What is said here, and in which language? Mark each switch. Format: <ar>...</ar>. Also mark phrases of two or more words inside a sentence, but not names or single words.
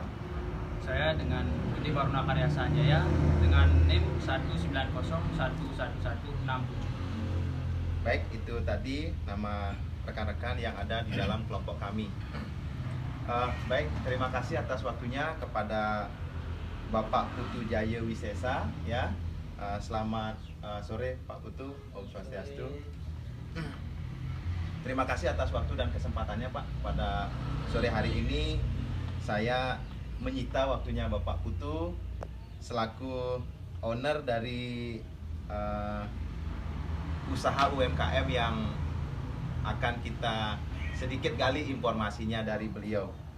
<id>Saya dengan Budi Waruna Karya Sanjaya dengan NIM 190111167. Baik, itu tadi nama rekan-rekan yang ada di dalam kelompok kami. Baik, terima kasih atas waktunya kepada Bapak Putu Jaya Wisesa ya. Selamat sore Pak Putu,</id> <ban>Om Swastiastu.</ban> <id>Terima kasih atas waktu dan kesempatannya Pak. Pada sore hari ini saya menyita waktunya Bapak Putu selaku owner dari usaha UMKM yang akan kita sedikit gali informasinya dari beliau.</id>